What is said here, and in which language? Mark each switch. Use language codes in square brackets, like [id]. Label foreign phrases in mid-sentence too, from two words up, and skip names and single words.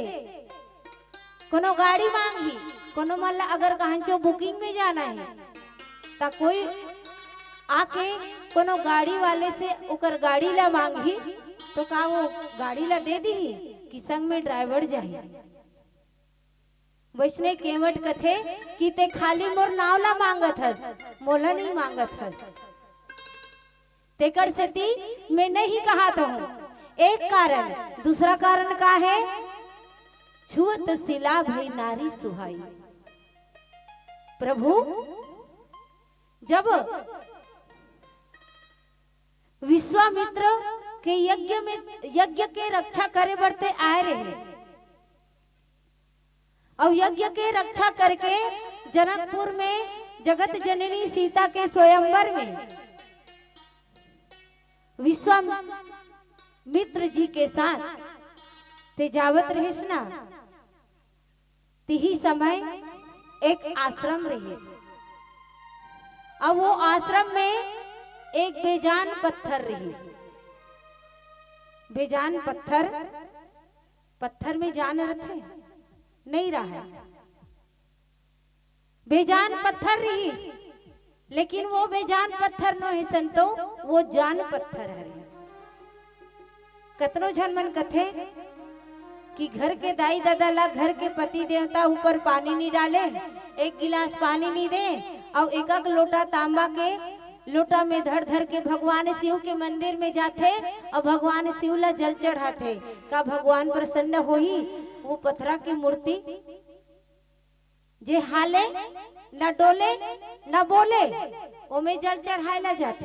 [hne] कोनो गाड़ी मांगी, कोनो मन ला अगर कहांचो बुकिंग में जाना है तो कोई आके कोनो गाड़ी वाले से उकर गाड़ी ला मांगी तो का वो गाड़ी ला दे दी कि संग में ड्राइवर जाही? वैसने केवट कथे कि ते खाली मोर नाव ला मांगत हस, मोला नहीं मांगत हस। तेकर सेती मैं नहीं कहा तो हूँ एक कारण, दूसरा कारण का है [awa] छुअत सिला भई नारी सुहाई। [hne] प्रभु जब विश्वामित्र के यज्ञ के रक्षा करे बढ़ते आए रहे और यज्ञ के रक्षा करके जनकपुर में जगत जननी सीता के स्वयंवर में विश्वामित्र जी के साथ ते जावत रहिस ना, तिही समय एक आश्रम रहिस। अब वो आश्रम में एक बेजान पत्थर रहिस। बेजान पत्थर, पत्थर में जान रथे नहीं रहा है, बेजान पत्थर रहिस, लेकिन वो बेजान पत्थर न है संतो, वो जान पत्थर है। कतनो झन मन कथे कि घर के दाई दादा ला घर के पति देवता ऊपर पानी नहीं डाले, एक गिलास पानी नहीं दे और एक एक लोटा तांबा के लोटा में धर धर के भगवान शिव के मंदिर में जाते और भगवान शिव ला जल चढ़ाते, का भगवान प्रसन्न होही? वो पत्थरा की मूर्ति जे हाले न डोले न बोले ओमे जल चढ़ाए ला जाते।